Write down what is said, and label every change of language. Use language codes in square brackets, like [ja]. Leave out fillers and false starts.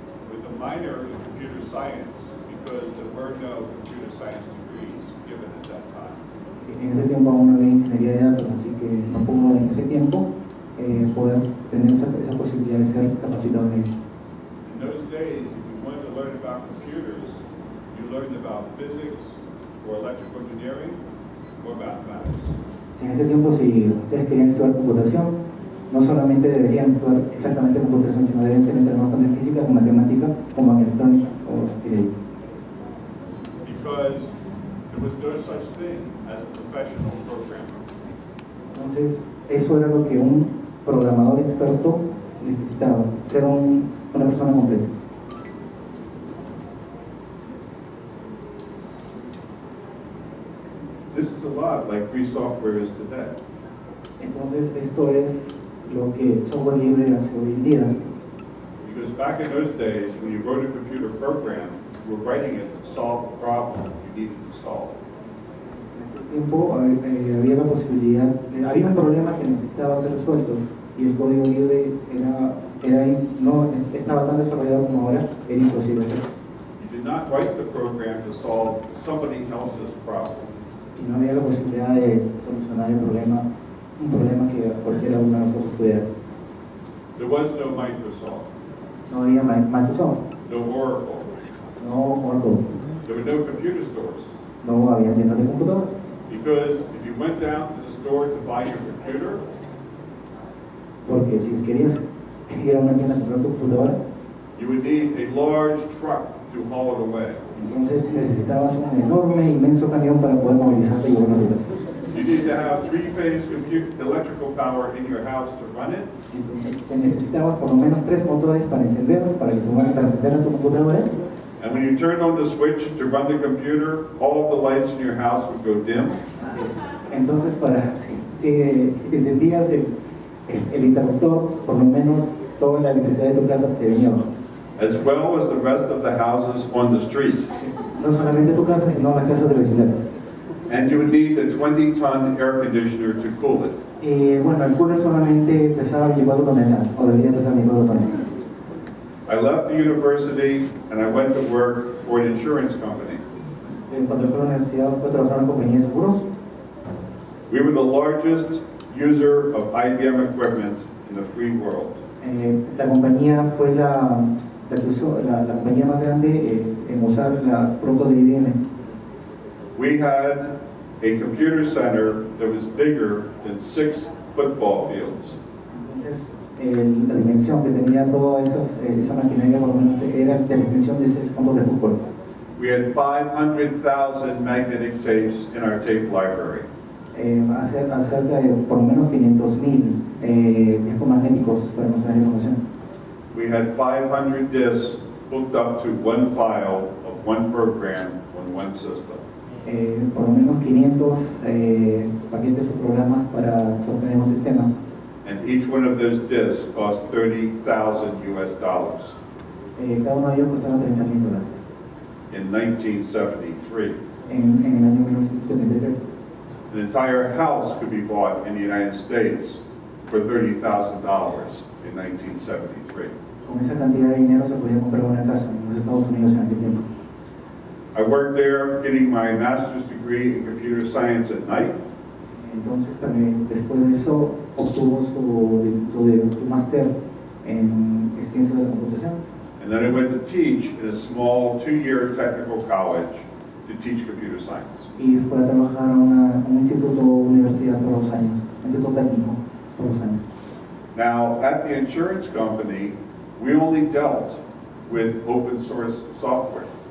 [en] With a minor in computer science because there were no computer science degrees given at that time. [es] En ese tiempo aún no había ingeniería de datos, así que no pudo en ese tiempo poder tener esa posibilidad de ser capacitado en ello. [en] In those days, if you wanted to learn about computers, you learned about physics or electrical engineering or mathematics. [es] En ese tiempo, si ustedes querían estudiar computación, no solamente deberían estudiar exactamente computación, sino deben tener más tanto en física como matemática, como en electrónica o derecho. [en] Because there was no such thing as a professional programmer. [es] Entonces, eso era lo que un programador experto necesitaba, ser una persona completa. [en] This is a lot like free software is today. [es] Entonces, esto es lo que el software libre hace hoy en día. [en] Because back in those days, when you wrote a computer program, you were writing it to solve a problem you needed to solve. [es] En aquel tiempo había la posibilidad, había un problema que necesitaba ser resuelto y el código libre no estaba tan desarrollado como ahora, era imposible hacerlo. [en] You did not write the program to solve somebody else's problem. [es] Y no había la posibilidad de solucionar un problema que cualquiera uno de nosotros pudiera. [en] There was no Microsoft, [es] No había Microsoft, [en] no Oracle, [es] no Oracle, [en] there were no computer stores. [es] no había tiendas de computadores. [en] Because if you went down to the store to buy your computer, [es] Porque si querías ir a una tienda a comprar tu computadora, [en] you would need a large truck to haul it away. [es] entonces necesitabas un enorme, inmenso camión para poder movilizarte y llevarlo a tu casa. [en] You need to have three-phase electrical power in your house to run it. [es] Entonces necesitabas por lo menos 3 motores para encender a tu computadora. [en] And when you turned on the switch to run the computer, all of the lights in your house would go dim. [es] Entonces si encendías el interruptor, por lo menos toda la electricidad de tu casa te venía abajo. [en] As well as the rest of the houses on the street. [es] No solamente tu casa, sino las casas del vecindario. [en] And you would need a 20-ton air conditioner to cool it. [es] Y bueno, el cooler solamente pesaba 24 toneladas, o debería pesar 24 toneladas. [en] I left the university and I went to work for an insurance company. [es] Cuando fui a la universidad fue a trabajar en una compañía de seguros. [en] We were the largest user of IBM equipment in the free world. [es] La compañía fue la compañía más grande en usar los productos de IBM. [en] We had a computer center that was bigger than 6 football fields. [es] Entonces, la dimensión que tenía toda esa maquinaria por lo menos era de la dimensión de 6 campos de fútbol. [en] We had 500,000 magnetic tapes in our tape library. [es] Acerca de por lo menos 500.000 discos magnéticos para almacenar información. [en] We had 500 disks hooked up to one file of one program on one system. [es] Por lo menos 500 paquetes o programas para sostener un sistema. [en] And each one of those disks cost $30,000 [es] Cada uno de ellos costaba $30,000 [en] in 1973. [es] en el año 1973. [en] An entire house could be bought in the United States for $30,000 in 1973. [es] con esa cantidad de dinero se podía comprar una casa en los Estados Unidos en aquel tiempo. [en] I worked there getting my master's degree in computer science at night. [es] Entonces también después de eso obtuvo su máster en ciencias de la computación. [en] And then I went to teach in a small 2-year technical college to teach computer science. [es] Y fue a trabajar a un instituto universidad por 2 años, instituto técnico por 2 años. [en] Now, at the insurance company, we only dealt with open source software.